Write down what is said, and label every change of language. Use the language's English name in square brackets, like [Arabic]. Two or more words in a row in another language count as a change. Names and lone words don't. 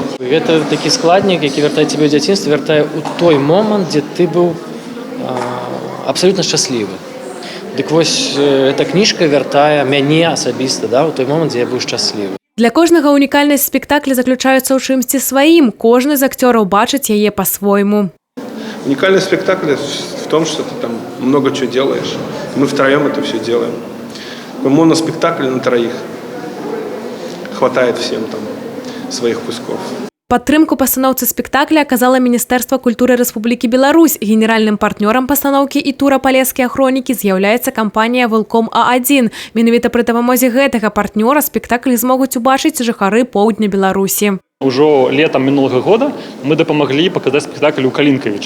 [Belarusian] Гэта такі складнік, які вяртае цябе ў дзяцінства, вяртае ў той момант, дзе ты быў абсалютна шчаслівы. Дык вось эта кніжка вяртае мяне асабіста ў той момант, дзе я быў шчаслівы. Для кожнага унікальнасць спектакля заключаецца ў чымсьці сваім. Кожны з акцёраў бачыць яе па-свойму. [Russian] Уникальность спектакля в том, что ты там много чего делаешь. Мы втроем это все делаем. Моноспектакль на троих. Хватает всем там своих кусков. [Belarusian] Падтрымку пастаноўцы спектакля аказала Міністэрства культуры Рэспублікі Беларусь. Генеральным партнёрам пастаноўкі і тура «Палескія хронікі» з'яўляецца кампанія «Вэлком А1». Менавіта пры дапамозе гэтага партнёра спектакль змогуць убачыць жыхары поўдня Беларусі. Ужо летом минулого года мы дапамаглі паказаць спектакль у Калінкавічах.